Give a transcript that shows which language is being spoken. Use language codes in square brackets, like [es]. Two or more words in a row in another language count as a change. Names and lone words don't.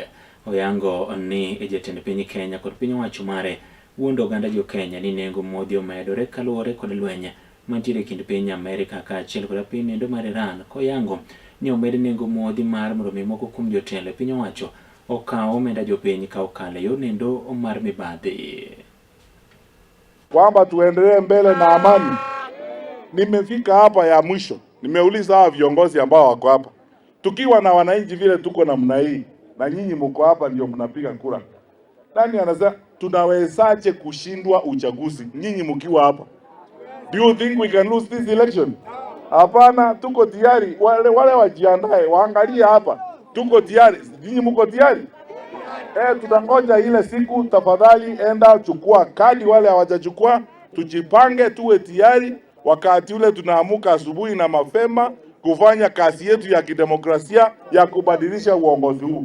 [luo] Oyango ni e jatend piny Kenya kod piny owacho mare wuondo oganda jo-Kenya ni nengo modhi omedore kaluwore kod lweny mantiere kind piny Amerika kaachiel kod piny endo mar Iran koyango ni omed nengo modhi mar mondo mi moko kuom jotelo e piny owacho okaw omenda jopiny ka okalo yo nendo mar mibadhi. [sw] Kwamba tuendelee mbele na amani. Nimefika hapa ya mwisho, nimeuliza hawa viongozi ambao wako hapa, tukiwa na wananchi vile tuko namna hii na nyinyi mko hapa ndio mnapiga kura, nani anasema tunawezaje kushindwa uchaguzi nyinyi mkiwa hapa? [en] Do you think we can lose this election? [sw] Hapana, tuko tayari. Wale wajiandae, waangalie hapa, tuko tayari. Nyinyi mko tayari? Tutangoja ile siku. Tafadhali enda chukua kadi, wale hawajachukua tujipange, tuwe tayari. Wakati ule tunaamuka asubuhi na mapema kufanya kazi yetu ya kidemokrasia ya kubadilisha uongozi huu.